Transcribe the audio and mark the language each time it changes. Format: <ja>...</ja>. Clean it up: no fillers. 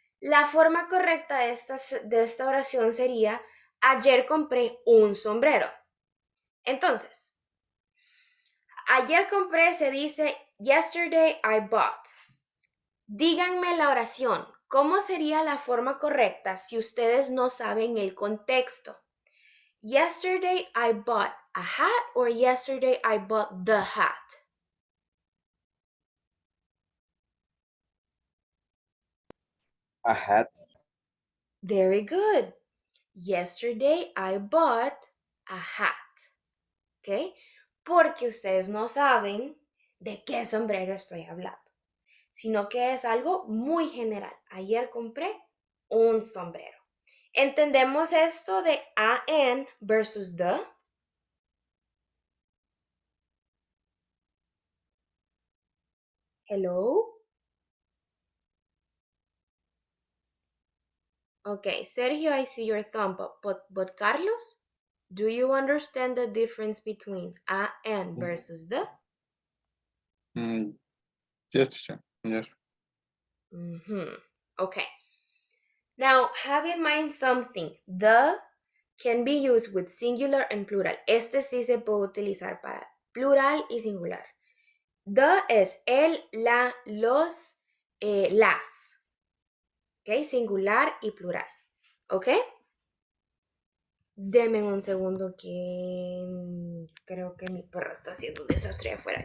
<es>La forma correcta de esta oración sería, ayer compré un sombrero. Entonces, ayer compré se dice,</es> <en>yesterday I bought.</en> <es>Díganme la oración. ¿Cómo sería la forma correcta si ustedes no saben el contexto?</es> <en>Yesterday I bought a hat or yesterday I bought the hat? A hat. Very good. Yesterday I bought a hat. ¿Ok?</en> <es>Porque ustedes no saben de qué sombrero estoy hablando, sino que es algo muy general. Ayer compré un sombrero. ¿Entendemos esto de an versus the?</es> <en>Hello? Okay, Sergio, I see your thumb up, but Carlos, do you understand the difference between a and versus the? Yes, teacher. Yes. Okay. Now, have in mind something. The can be used with singular and plural.</en> <es>Este sí se puede utilizar para plural y singular. The es el, la, los, las. Ok, singular y plural. Ok. Deme un segundo que creo que mi perro está haciendo un desastre afuera.</es>